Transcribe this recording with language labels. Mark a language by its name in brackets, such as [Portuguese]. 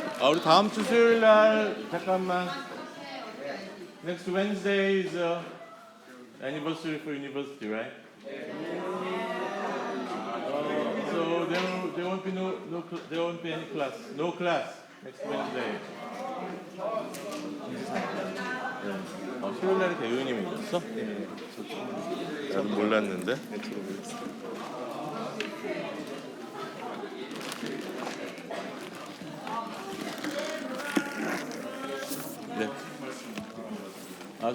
[Korean] 우리 다음 주 수요일 날 잠깐만. [English] Next Wednesday is anniversary for university, right? So there won't be there won't be any class. No class next Wednesday. [Korean] 네. 수요일 날에 대우님이셨어? 네. 나는 몰랐는데. 네, 저도 몰랐어요. 네.